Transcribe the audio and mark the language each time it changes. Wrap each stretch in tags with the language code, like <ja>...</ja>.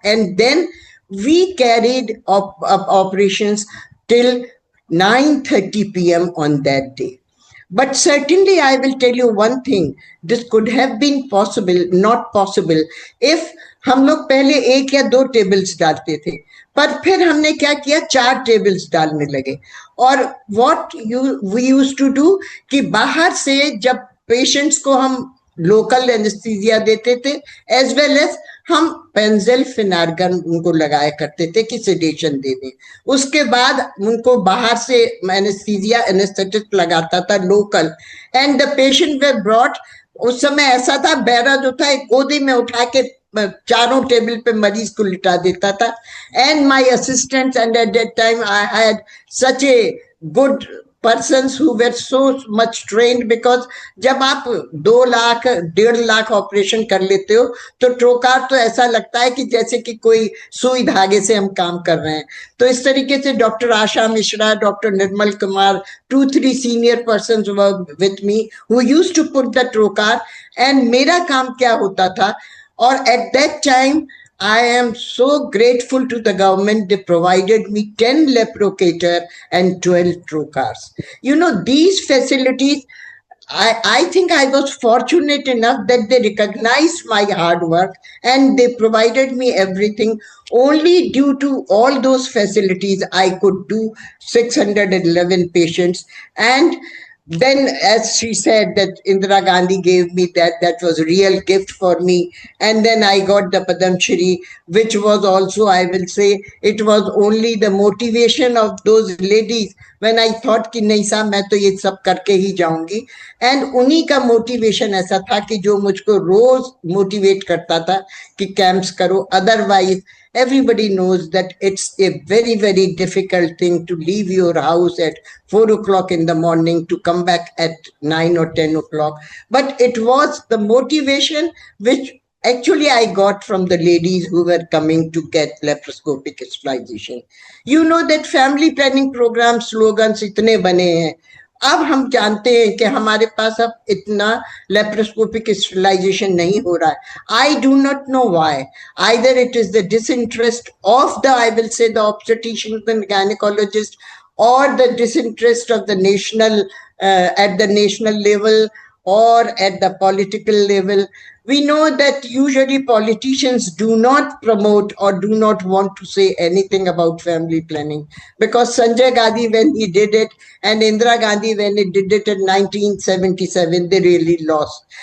<en>And then we carried operations till 9:30 p.m. on that day. But certainly I will tell you one thing, this could have been possible, not possible, if</en> <hi>हम लोग पहले 1 या 2 tables डालते थे, पर फिर हमने क्या किया, 4 टेबल्स डालने लगे. और what we used to do कि बाहर से जब पेशेंट्स को हम लोकल एनेस्थीसिया देते थे,</hi> <en>as well as</en> <hi>हम पेंजिल फिनार्गन उनको लगाया करते थे कि सेडेशन दे दें. उसके बाद उनको बाहर से एनेस्थीसिया एनेस्थेटिक लगाता था local,</hi> <en>And the patient were brought.</en> <hi>उस समय ऐसा था, बैरा जो था एक गोदी में उठा के चारों टेबल पे मरीज को लिटा देता था.</hi> <en>and my assistants, and at that time I had such a good persons who were so much trained, because</en> <hi>जब आप 2 लाख 1.5 लाख ऑपरेशन कर लेते हो तो ट्रोकार तो ऐसा लगता है कि जैसे कि कोई सुई धागे से हम काम कर रहे हैं. तो इस तरीके से</hi> <en>Doctor Asha Mishra, doctor Nirmal Kumar, 2-3 senior persons were with me who used to put the trocar. And</en> <hi>मेरा काम क्या होता था, और</hi> <en>At that time I am so grateful to the government. They provided me 10 leprocator and 12 trocars. You know, these facilities, I think I was fortunate enough that they recognized my hard work and they provided me everything. Only due to all those facilities, I could do 611 patients. And then, as she said, that Indira Gandhi gave me that was a real gift for me. And then I got the Padam Shri, which was also, I will say, it was only the motivation of those ladies when I thought</en> <hi>कि नहीं साहब मैं तो ये सब करके ही जाऊंगी. And उन्हीं का मोटिवेशन ऐसा था कि जो मुझको रोज मोटिवेट करता था कि कैंप्स करो. Otherwise</hi> <en>Everybody knows that it's a very, very difficult thing to leave your house at 4 o'clock in the morning to come back at 9 or 10 o'clock. But it was the motivation which actually I got from the ladies who were coming to get laparoscopic sterilization. You know that family planning program slogans इतने बने हैं.</en> <hi>अब हम जानते हैं कि हमारे पास अब इतना लेप्रोस्कोपिक स्टेरिलाइजेशन नहीं हो रहा है.</hi> <en>I do not know why. Either it is the disinterest of the, I will say, the obstetrician and gynaecologist, or the disinterest of the national at the national level or at the political level. We know that usually politicians do not promote or do not want to say anything about family planning, because Sanjay Gandhi, when he did it, and Indira Gandhi, when he did it in 1977, they really lost.</en>